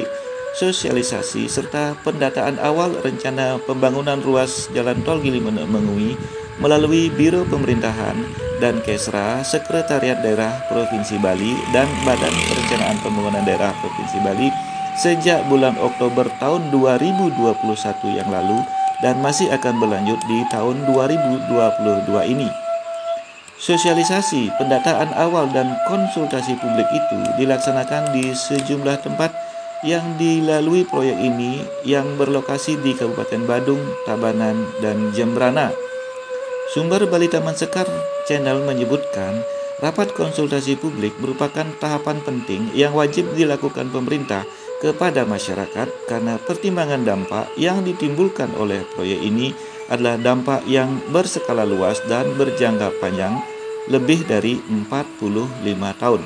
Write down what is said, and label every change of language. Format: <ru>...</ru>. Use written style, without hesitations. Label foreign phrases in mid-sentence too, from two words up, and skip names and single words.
<id>sosialisasi, serta pendataan awal rencana pembangunan ruas jalan tol Gili Manuk Mengui melalui Biro Pemerintahan dan Kesra Sekretariat Daerah Provinsi Bali dan Badan Perencanaan Pembangunan Daerah Provinsi Bali sejak bulan Oktober tahun 2021 yang lalu dan masih akan berlanjut di tahun 2022 ini. Sosialisasi, pendataan awal dan konsultasi publik itu dilaksanakan di sejumlah tempat yang dilalui proyek ini yang berlokasi di Kabupaten Badung, Tabanan, dan Jembrana. Sumber Bali Taman Sekar Channel menyebutkan rapat konsultasi publik merupakan tahapan penting yang wajib dilakukan pemerintah kepada masyarakat karena pertimbangan dampak yang ditimbulkan oleh proyek ini adalah dampak yang berskala luas dan berjangka panjang lebih dari 45 tahun.</id>